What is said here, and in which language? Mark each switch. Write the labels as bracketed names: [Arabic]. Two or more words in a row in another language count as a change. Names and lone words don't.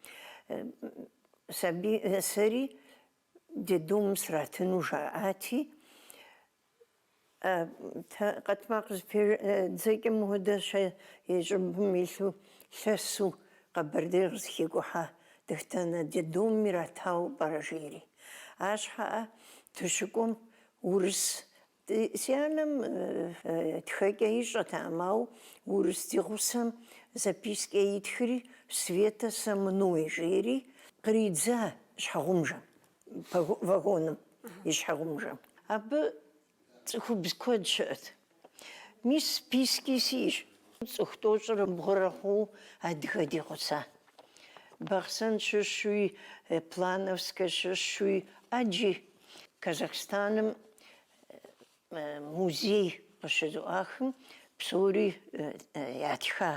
[Kabardian] Сэри дедум сратыну жаӏати, къэтмэ дзэкӏэ мыхуэдэ щӏыбым илъу лъэсу Къэбэрдей къызыхекӏухьа дыхтэнэ дедум иратауэ пӏэрэ жери. Арщхьэӏэ дыщыкӏуэм урыс, си анэм тхэкӏэ ищӏэт, ауэ урыс ди гъусэм запискэ итхри [Russian] «Света со мной» [Kabardian] жери къридза щхьэгъумжэм, вагоным и щхьэгъумжэм. Абы цӏыхубз куэд щыӏэт. Мис списки сиӏэщ. Цӏыху тӏощӏрэ бгъурэ хъууэ адыгэ дегъуса. Бахъсэн щыщуи, Плановскэ щыщуи, аджи Казахстаным музей къыщызыӏуахэм псори ятха.